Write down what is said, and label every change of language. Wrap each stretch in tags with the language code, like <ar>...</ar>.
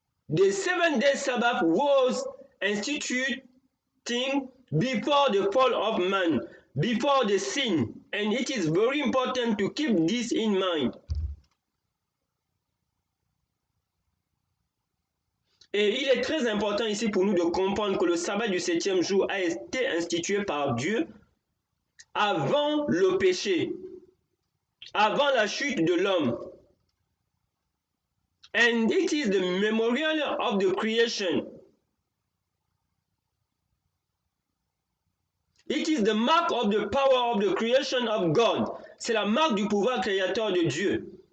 <en>The 7-day Sabbath was instituted before the fall of man, before the sin. And it is very important to keep this in mind.</en> <fr>Et il est très important ici pour nous de comprendre que le sabbat du 7e jour a été institué par Dieu avant le péché, avant la chute de l'homme.</fr> <en>And it is the memorial of the creation. It is the mark of the power of the creation of God.</en> <fr>C'est la marque du pouvoir créateur de Dieu.</fr>